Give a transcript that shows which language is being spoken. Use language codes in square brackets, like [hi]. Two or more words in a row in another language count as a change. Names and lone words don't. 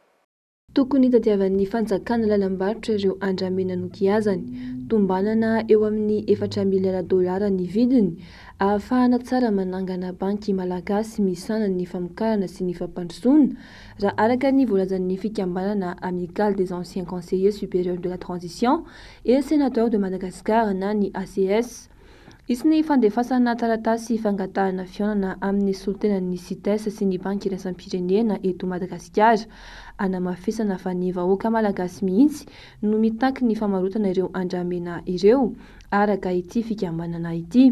[mg] Tokony hitadiavan'ny fanjakana lalam-barotra ireo andramena no giazany, tombanana eo amin'ny $4 miliona ny vidiny, ahafahana tsara manangana banky malagasy misana ny famokarana sy ny fampandrosoana raha araka ny voalazan'ny fikambanana Amicale des anciens conseillers supérieurs de la transition et sénateurs de Madagascar na ny ACS. Isiny fandefasana taratasy fangatahana fionana amin'ny solitenan'ny CITES sy ny banky iraisam-pirenena eto Madagasikara, anamafisana fa ny vahoaka malagasy mihitsy no mitaky ny famarotana ireo andramena ireo araka ity fikambanana ity.